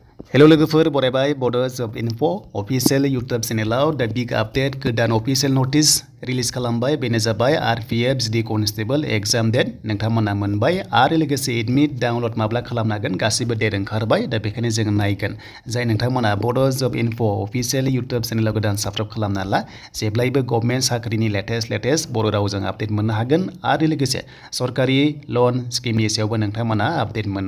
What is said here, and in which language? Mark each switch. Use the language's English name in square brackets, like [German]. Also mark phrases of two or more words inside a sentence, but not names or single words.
[Bodo] Hello लोगोफोर बरायबाय Bodo Job Info official YouTube चेनेलाव दा [English] big update [Bodo] गोदान [English] official notice [Bodo] रिलिज खालामबाय बेनो जाबाय RPF GD Constable [English] exam date [Bodo] नोंथांमोना मोनबाय आरो लोगोसे [English] admit download [Bodo] माब्ला खालामनो हागोन गासिबो डेट ओंखारबाय दा बेखायनो जों नायगोन जाय नोंथांमोना Bodo Job Info official YouTube चेनेलाव गोदान साबस्क्राइब खालामना ला जेब्लायबो गभर्नमेन्ट साख्रिनि लेटेस्ट बर' रावजों आपडेट मोननो हागोन आरो लोगोसे सरकारि [English] loan scheme [Bodo] सायावबो नोंथांमोना आपडेट मोननो